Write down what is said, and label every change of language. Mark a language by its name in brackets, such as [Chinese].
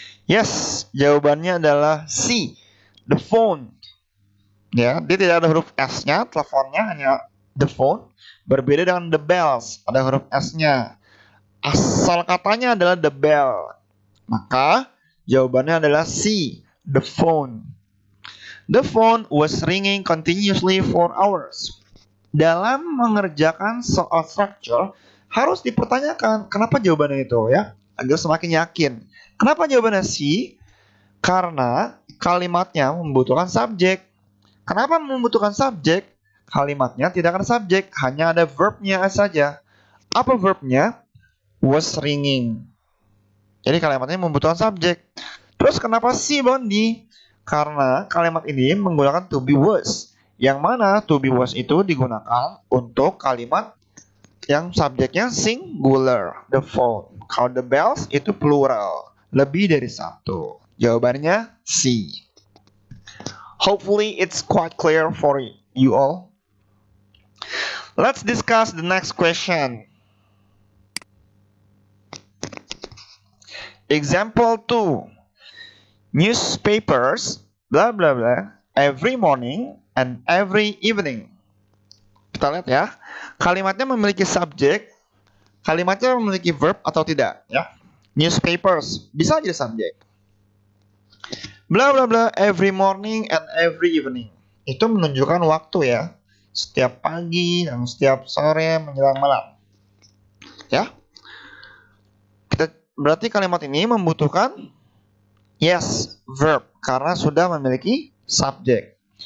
[Indonesian] Yes, jawabannya adalah C, [English] the phone. [Indonesian] Ya, dia tidak ada huruf S-nya, teleponnya hanya [English] the phone. [Indonesian] Berbeda dengan [English] the bells, [Indonesian] ada huruf S-nya. Asal katanya adalah [English] the bell. [Indonesian] Maka jawabannya adalah C, [English] the phone. The phone was ringing continuously for hours. [Indonesian] Dalam mengerjakan soal structure, harus dipertanyakan kenapa jawabannya itu ya, agar semakin yakin. Kenapa jawabannya C? Karena kalimatnya membutuhkan subjek. Kenapa membutuhkan subjek? Kalimatnya tidak ada subjek, hanya ada verbnya saja. Apa verbnya? [English] Was ringing. [Indonesian] Jadi kalimatnya membutuhkan subjek. Terus kenapa C, Bondi? Karena kalimat ini menggunakan [English] to be was. [Indonesian] Yang mana to be was itu digunakan untuk kalimat yang subjeknya singular, [English] the phone. [Indonesian] Kalau [English] the bells [Indonesian] itu plural, lebih dari satu. Jawabannya C. [English] Hopefully it's quite clear for you all. Let's discuss the next question. Example 2. Newspapers, blah blah blah, every morning and every evening. [Indonesian] Kita lihat ya. Kalimatnya memiliki subjek, kalimatnya memiliki verb atau tidak ya. Newspapers bisa jadi subjek. [English] Blah blah blah, every morning and every evening. [Indonesian] Itu menunjukkan waktu ya. Setiap pagi dan setiap sore menjelang malam. Ya. Berarti kalimat ini membutuhkan yes, verb, karena sudah memiliki subjek.